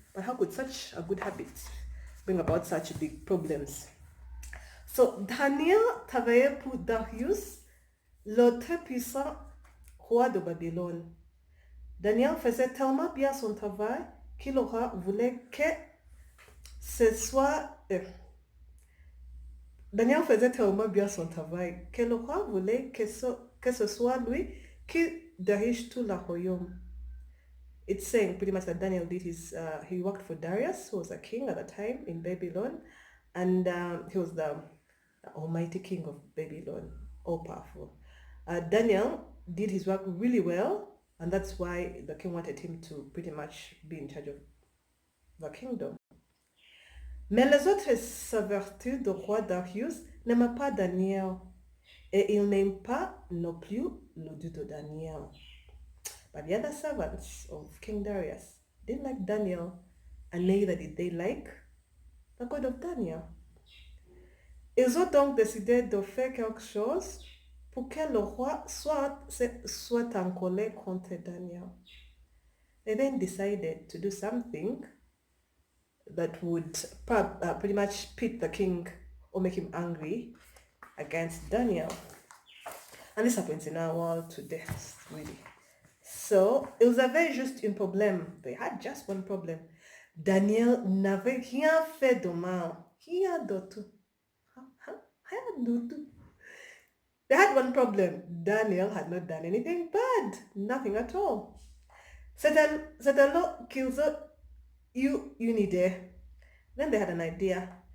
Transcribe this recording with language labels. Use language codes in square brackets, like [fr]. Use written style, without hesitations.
[en] But how could such a good habit bring about such big problems? [fr] So Daniel travaillait pour Darius, le très puissant roi de Babylone. Daniel faisait tellement bien son travail qu'il le roi voulait que ce soit... Daniel faisait tellement bien son travail que le roi voulait que ce soit lui qui dirige tout le royaume. [en] It's saying pretty much that Daniel did he worked for Darius, who was a king at the time in Babylon, and he was the almighty king of Babylon, all powerful. Daniel did his work really well, and that's why the king wanted him to pretty much be in charge of the kingdom. [fr] Mais les autres serviteurs du roi Darius n'aiment pas Daniel, et ils n'aiment pas non plus le Dieu de Daniel. [en] But the other servants of King Darius didn't like Daniel, and neither did they like the God of Daniel. [fr] Ils ont donc décidé de faire quelque chose pour que le roi soit en colère contre Daniel. [en] They then decided to do something that would pretty much pit the king or make him angry against Daniel. And this happens in our world today, really. [fr] So, ils avaient juste un problème. [en] They had just one problem. [fr] Daniel n'avait rien fait de mal. Rien du tout. Rien du tout. [en] They had one problem. Daniel had not done anything bad. Nothing at all. [fr] C'est alors qu'ils ont eu une idée. [en] Then they had an idea.